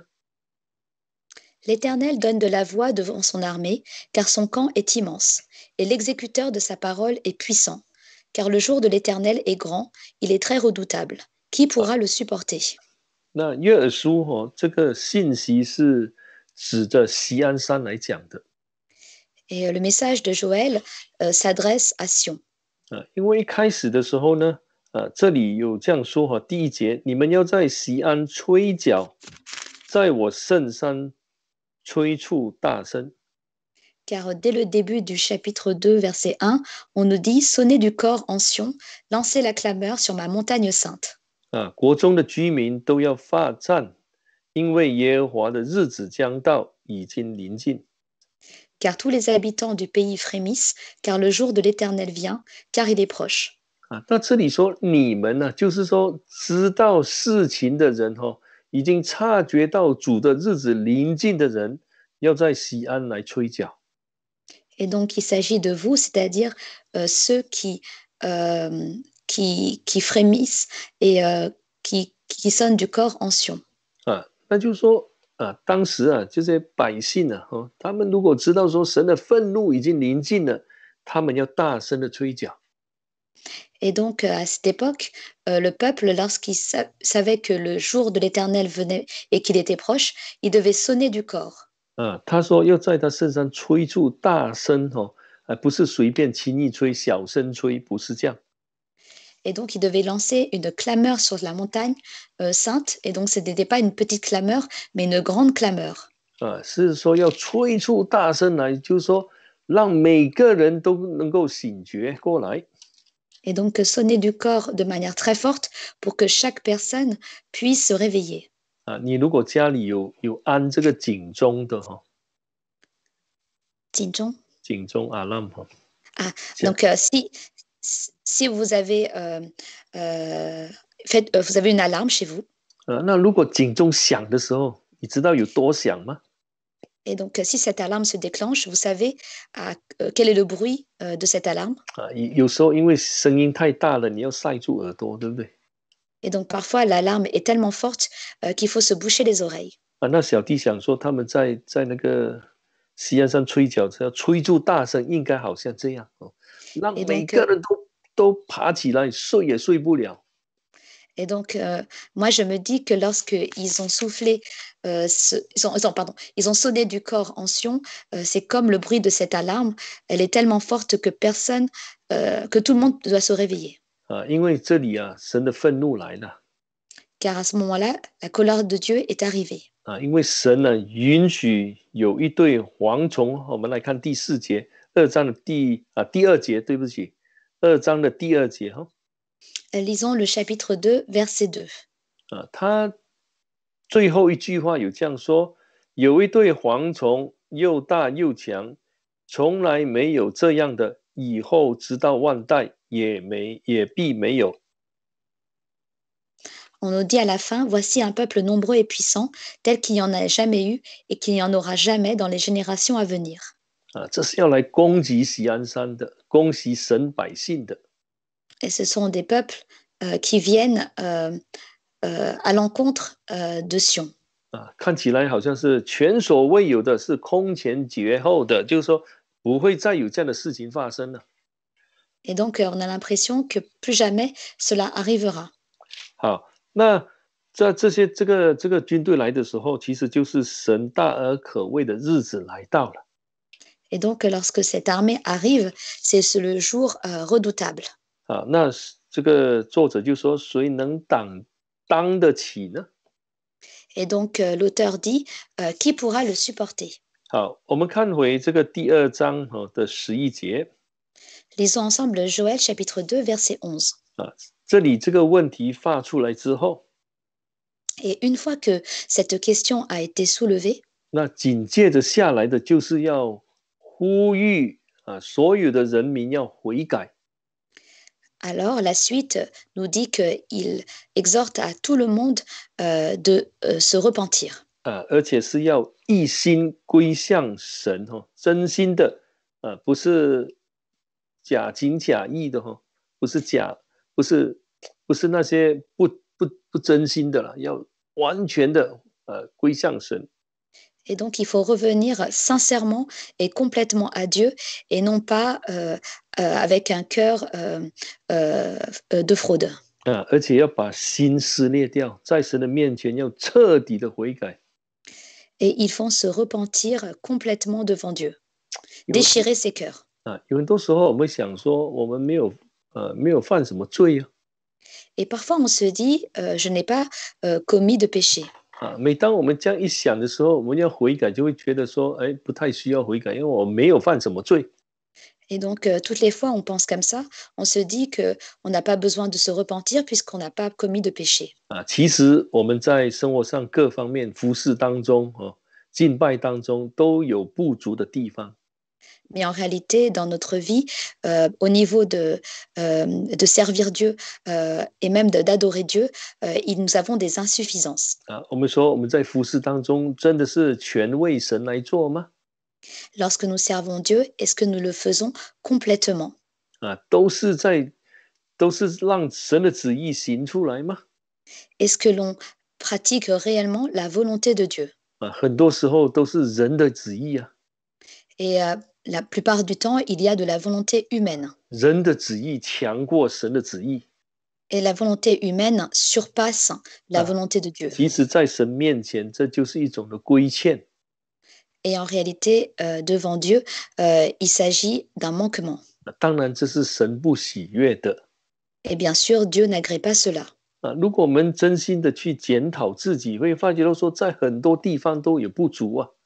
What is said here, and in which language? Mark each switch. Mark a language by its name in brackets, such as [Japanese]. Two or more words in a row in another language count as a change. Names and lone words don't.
[French] L'Éternel donne de la voix devant son armée, car son camp est immense, et l'exécuteur de sa parole est puissant. Car le jour de l'Éternel est grand, il est très redoutable. Qui pourra le supporter? [Chinese] 那约珥书这个信息是指着锡安山来讲的。 [French] Et le message de Joël s'adresse à Sion. [Chinese] 因为一开始的时候呢，这里有这样说第1节，你们要在锡安吹角，在我圣山催促大声。 [French] Car dès le début du chapitre 2, verset 1, on nous dit « Sonnez du cor en Sion, lancez la clameur sur ma montagne sainte. » [Chinese] 国中的居民都要发战，因为耶和华的日子将到，已经临近。 [French] Car tous les habitants du pays frémissent, car le jour de l'Éternel vient, car il est proche. [Chinese] 那这里说你们呢，就是说知道事情的人已经察觉到主的日子临近的人，要在锡安来吹角。 [French] Et donc, il s'agit de vous, c'est-à-dire ceux qui frémissent et qui sonnent du corps en Sion. [Chinese] 那就是说当时这些百姓他们如果知道说神的愤怒已经临近了，他们要大声的吹角。 [French] Et donc, à cette époque, le peuple, lorsqu'il savait que le jour de l'Éternel venait et qu'il était proche, il devait sonner du corps. [Chinese] 他说要在他身上吹出大声不是随便轻易吹，小声吹，不是这样。 [French] Et donc, il devait lancer une clameur sur la montagne sainte. Et donc, ce n'était pas une petite clameur, mais une grande clameur. [Chinese] 是说要吹出大声来，就是说让每个人都能够醒觉过来。 [French] Et donc, sonner du corps de manière très forte pour que chaque personne puisse se réveiller. [Chinese] 你如果家里有安这个警钟的警钟 alarm [French] Ah, donc si vous avez vous avez une alarme chez vous. [Chinese] 那如果警钟响的时候，你知道有多响吗？ [French] Et donc, si cette alarme se déclenche, vous savez quel est le bruit de cette alarme? [Chinese] 有时候因为声音太大了，你要塞住耳朵，对不对？ [French] Et donc, parfois, l'alarme est tellement forte qu'il faut se boucher les oreilles. [Chinese] 那小弟想说，他们在那个锡安山吹角，要吹出大声，应该好像这样让每个人都爬起来，睡也睡不了。 [French] Et donc, moi, je me dis que lorsqu'ils ont soufflé, ils ont sonné du corps en Sion, c'est comme le bruit de cette alarme. Elle est tellement forte que que tout le monde doit se réveiller. [Chinese] 因为这里神的愤怒来了。 [French] car à ce moment-là, la colère de Dieu est arrivée. [Chinese] 因为神呢允许有一对蝗虫，我们来看第4节，2章的第2节，对不起，2章的第2节哈。 [French] Lisons le chapitre 2, verset 2. [Chinese] 他最后一句话有这样说：有一对蝗虫，又大又强，从来没有这样的，以后直到万代也必没有。 [French] On nous dit à la fin, voici un peuple nombreux et puissant, tel qu'il n'y en a jamais eu et qu'il n'y en aura jamais dans les générations à venir. [Chinese] 这是要来攻击锡安山的，攻击神百姓的。 [French] Et ce sont des peuples qui viennent à l'encontre de Sion. [Chinese] 看起来好像是前所未有的，是空前绝后的，就是说不会再有这样的事情发生了。 [French] Et donc, on a l'impression que plus jamais cela arrivera. [Chinese] 好，那在这个军队来的时候，其实就是神大而可畏的日子来到了。 [French] Et donc, lorsque cette armée arrive, c'est le jour redoutable. [Chinese] 那这个作者就说：“谁能当得起呢？” [French] Et donc, l'auteur dit, qui pourra le supporter? [Chinese] 好，我们看回这个第2章的11节。 [French] Lisons ensemble Joël chapitre 2, verset 11. [Chinese] 这里这个问题发出来之后， [French] Et une fois que cette question a été soulevée, [Chinese] 那紧接着下来的就是要呼吁所有的人民要悔改。 [French] alors la suite nous dit qu'il exhorte à tout le monde de se repentir. [Chinese] 而且是要一心归向神真心的不是假情假意的不是那些不真心的了，要完全的归向神。 [French] Et donc, il faut revenir sincèrement et complètement à Dieu et non pas avec un cœur de fraude. [Chinese] 而且要把心撕裂掉，在神的面前要彻底的悔改。 [French] Et ils font se repentir complètement devant Dieu, déchirer ses cœurs. [Chinese] 有很多时候我们想说，我们没有犯什么罪啊。 [French] Et parfois, on se dit, je n'ai pas commis de péché. [Chinese] 每当我们这样一想的时候，我们要悔改，就会觉得说，不太需要悔改，因为我没有犯什么罪。 [French] Et donc, toutes les fois, on pense comme ça, on se dit qu'on n'a pas besoin de se repentir puisqu'on n'a pas commis de péché. [Chinese] 其实我们在生活上各方面服事当中敬拜当中都有不足的地方。 [French] Mais en réalité, dans notre vie, au niveau de servir Dieu et même d'adorer Dieu, nous avons des insuffisances. [Chinese] 我们说我们在服事当中真的是全为神来做吗？ [French] Lorsque nous servons Dieu, est-ce que nous le faisons complètement? [Chinese] 都是让神的旨意行出来吗？ [French] Est-ce que l'on pratique réellement la volonté de Dieu? [Chinese] 很多时候都是人的旨意啊。 [French] Et la plupart du temps, il y a de la volonté humaine. [Chinese] 人的旨意强过神的旨意。 [French] Et la volonté humaine surpasse la volonté de Dieu. [Chinese] 其实在神面前，这就是一种的亏欠。 [French] Et en réalité, devant Dieu, il s'agit d'un manquement. [Chinese] 当然，这是神不喜悦的。 [French] Et bien sûr, Dieu n'agrée pas cela. [Chinese] 如果我们真心的去检讨自己，会发觉到说，在很多地方都有不足啊。